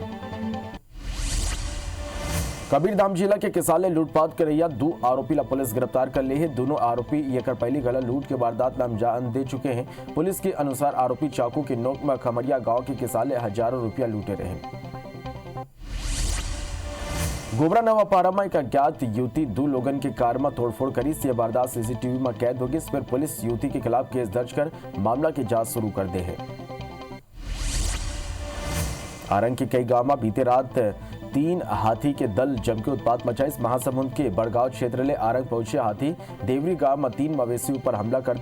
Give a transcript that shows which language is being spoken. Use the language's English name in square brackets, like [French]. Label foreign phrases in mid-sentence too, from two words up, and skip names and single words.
[Chhattisgarhi] कबीरधाम जिला के किसाले लूटपाट करैया 2 आरोपी ला पुलिस गिरफ्तार कर लिए है। दोनों आरोपी ये पहली गला लूट के वारदात ला अंजाम दे चुके हैं। पुलिस के अनुसार आरोपी चाकू के नोक में खमरिया गांव के किसाले हजारों रुपया लूटे रहे। गोबरा नवापारा में एक अज्ञात युवती 2 लोगन के कार में तोड़फोड़ करी। ये वारदात सीसीटीवी में कैद होगी। इस पर पुलिस युवती के खिलाफ केस दर्ज कर मामला की जांच शुरू कर दे है। आरंग के कई गांव में बीते रात 3 हाथी के दल जम के उत्पात मचाई। महासमुंद के बड़गांव क्षेत्र ले आरंग पहुंचे हाथी देवरी गांव में 3 मवेशी ऊपर हमला कर दी।